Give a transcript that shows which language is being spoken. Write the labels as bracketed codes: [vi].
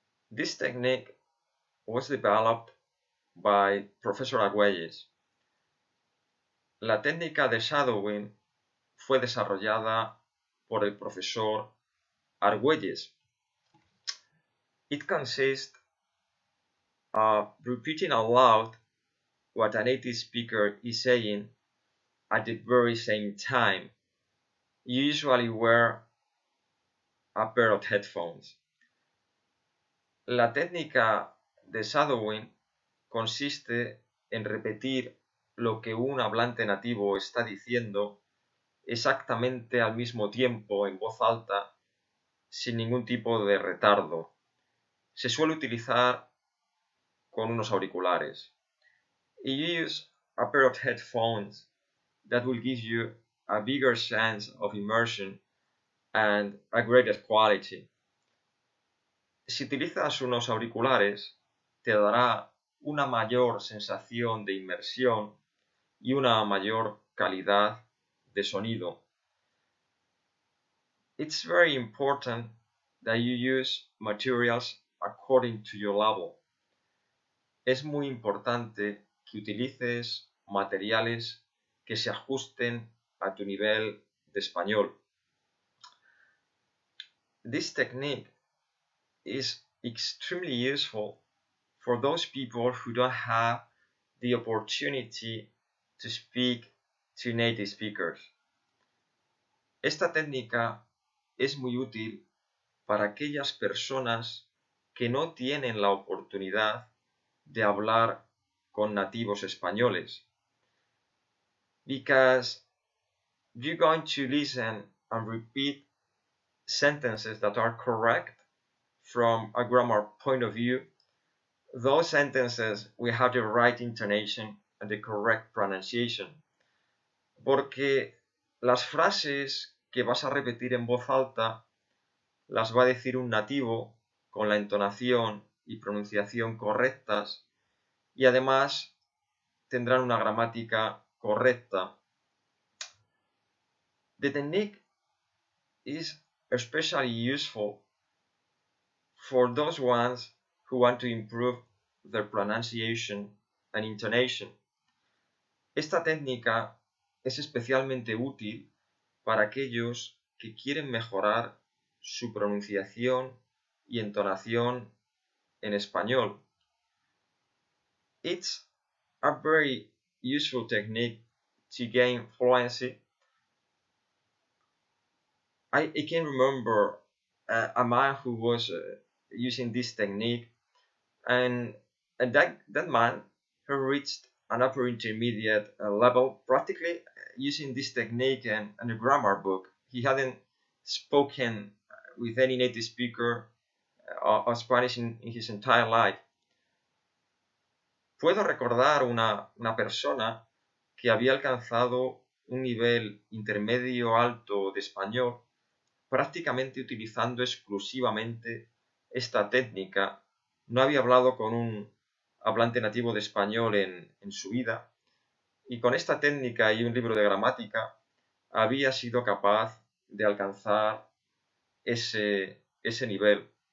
[en] This technique was developed by Professor Argüelles. [es] La técnica de shadowing fue desarrollada por el profesor Argüelles. [en] It consists of repeating aloud what a native speaker is saying at the very same time. You usually wear a pair of headphones. [es] La técnica de shadowing consiste en repetir lo que un hablante nativo está diciendo exactamente al mismo tiempo en voz alta, sin ningún tipo de retardo. Se suele utilizar con unos auriculares. [en] You use a pair of headphones that will give you a bigger sense of immersion and a greater quality. [es] Si utilizas unos auriculares, te dará una mayor sensación de inmersión y una mayor calidad de sonido. [en] It's very important that you use materials according to your level. [es] Es muy importante que utilices materiales que se ajusten a tu nivel de español. [en] This technique is extremely useful for those people who don't have the opportunity to speak to native speakers. [es] Esta técnica es muy útil para aquellas personas que no tienen la oportunidad de hablar con nativos españoles. [en] Because you're going to listen and repeat sentences that are correct from a grammar point of view. Those sentences will have the right intonation and the correct pronunciation. [es] Porque las frases que vas a repetir en voz alta las va a decir un nativo con la entonación y pronunciación correctas y además tendrán una gramática correcta. [en] The technique is especially useful for those ones who want to improve their pronunciation and intonation. [es] Esta técnica es especialmente útil para aquellos que quieren mejorar su pronunciación y entonación en español. [en] It's a very useful technique to gain fluency. I can remember a man who was using this technique, and that man who reached an upper intermediate level practically using this technique and a grammar book. He hadn't spoken with any native speaker of Spanish in his entire life. [es] Puedo recordar una persona que había alcanzado un nivel intermedio alto de español prácticamente utilizando exclusivamente esta técnica. No había hablado con un hablante nativo de español en su vida y con esta técnica y un libro de gramática había sido capaz de alcanzar ese nivel.